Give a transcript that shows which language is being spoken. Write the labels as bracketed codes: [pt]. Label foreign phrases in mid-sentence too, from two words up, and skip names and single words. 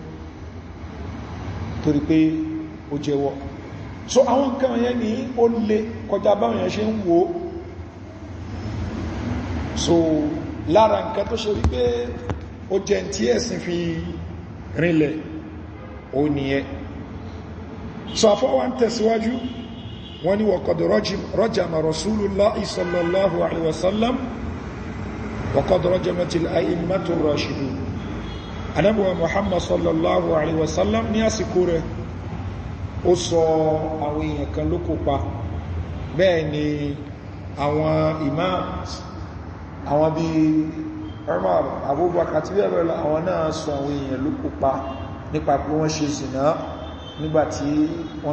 [yo] torí pé ó jẹ́wọ́ so àwọn nǹkan yẹn ní ó lè kọjá báwọn yẹn ṣe ń wo so lára nǹkan tó ṣe wípé ó jẹ́ tí ẹ̀sìn fi rinlẹ̀ ó nìyẹn so àfọwà ń tẹ̀síwájú wọ́n ní waqad [ar] رجم رسول الله صلى الله عليه وسلم وقد رجمت الأئمة الراشدون النبي محمد صلى الله عليه وسلم [yo] ní àsìkò rẹ̀ ó sọ àwọn èèyàn kan ló kópa bẹ́ẹ̀ ni àwọn imams àwọn bí Umar Abubakar àti bẹ́ẹ̀ lọ àwọn náà sọ àwọn èèyàn ló kópa nípa pé wọ́n ṣe zìnà nígbàtí wọ́n